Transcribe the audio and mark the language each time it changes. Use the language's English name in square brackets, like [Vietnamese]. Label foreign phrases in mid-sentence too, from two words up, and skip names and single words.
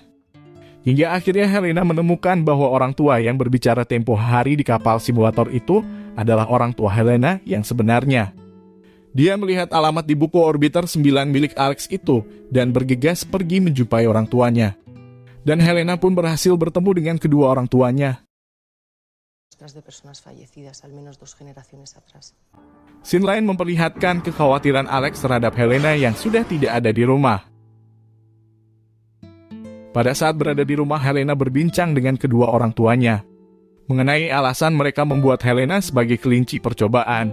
[Indonesian] Hingga akhirnya Helena menemukan bahwa orang tua yang berbicara tempo hari di kapal simulator itu adalah orang tua Helena yang sebenarnya. Dia melihat alamat di buku Orbiter 9 milik Alex itu dan bergegas pergi menjumpai orang tuanya. Dan Helena pun berhasil bertemu dengan kedua orang tuanya. [Spanish] De personas fallecidas al menos 2 generaciones atrás. [Indonesian] Scene lain memperlihatkan kekhawatiran Alex terhadap Helena yang sudah tidak ada di rumah. Pada saat berada di rumah, Helena berbincang dengan kedua orang tuanya mengenai alasan mereka membuat Helena sebagai kelinci percobaan.